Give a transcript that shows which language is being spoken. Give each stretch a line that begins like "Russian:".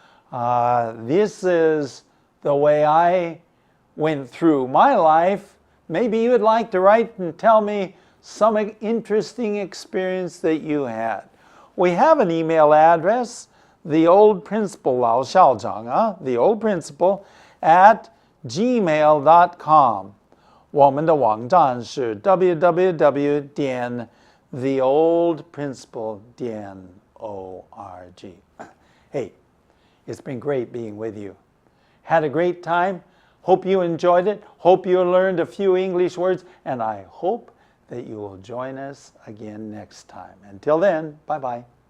English: This is the way I went through my life. Maybe you would like to write and tell me some interesting experience that you had. We have an email address, the old principal,
Chinese: 老校长,
English: the old principal at gmail.com.
Chinese: 我们的网站是 www.theoldprincipal.org.
English: Hey, it's been great being with you. Had a great time. Hope you enjoyed it. Hope you learned a few English words. And I hope that you will join us again next time. Until then, bye-bye.